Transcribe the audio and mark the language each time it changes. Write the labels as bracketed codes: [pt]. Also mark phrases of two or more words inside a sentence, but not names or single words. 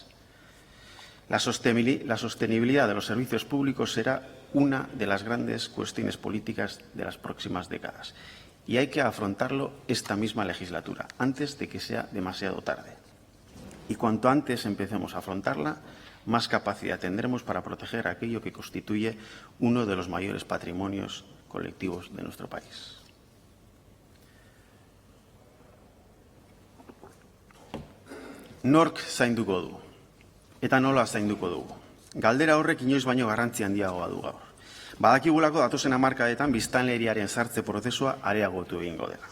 [es] La sostenibilidad de los servicios públicos será una de las grandes cuestiones políticas de las próximas décadas. y hay que afrontarlo esta misma legislatura, antes de que sea demasiado tarde. Y cuanto antes empecemos a afrontarla, más capacidad tendremos para proteger aquello que constituye uno de los mayores patrimonios colectivos de nuestro país. [eu] Nork zainduko du, eta nola zainduko dugu. Galdera horrek inoiz baino garrantzi handiagoa du gaur. Badakigulako datozen hamarkadetan biztanleriaren sartze prozesua areagotu egingo dela.